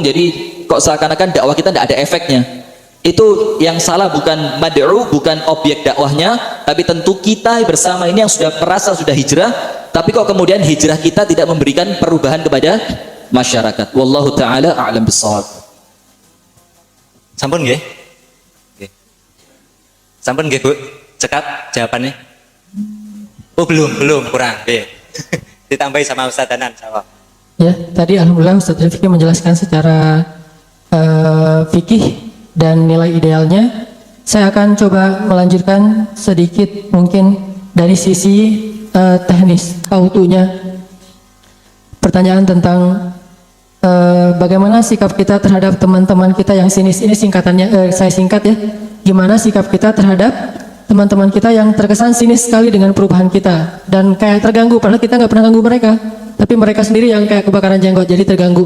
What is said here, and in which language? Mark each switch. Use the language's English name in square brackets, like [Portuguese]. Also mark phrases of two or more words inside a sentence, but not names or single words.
[Indonesian] Jadi kok seakan-akan dakwah kita tidak ada efeknya. Itu yang salah bukan mad'u, bukan objek dakwahnya, tapi tentu kita bersama ini yang sudah merasa sudah hijrah, tapi kok kemudian hijrah kita tidak memberikan perubahan kepada masyarakat. [Arabic] والله تعالى أعلم بالصواب. [Javanese] Sampun nggih? Sampun nggih Bu, cekap jawabannya. [Indonesian] Oh belum kurang. Nggih. Ditambahi sama Ustaz Danan jawab. Ya, tadi alhamdulillah Ustaz Rifki menjelaskan secara fikih dan nilai idealnya. Saya akan coba melanjutkan sedikit mungkin dari sisi teknis, [English] how to-nya. [Indonesian] Pertanyaan tentang bagaimana sikap kita terhadap teman-teman kita yang sinis. Ini singkatannya, saya singkat ya. Gimana sikap kita terhadap teman-teman kita yang terkesan sinis sekali dengan perubahan kita dan kayak terganggu, padahal kita nggak pernah ganggu mereka, tapi mereka sendiri yang kayak kebakaran jenggot jadi terganggu.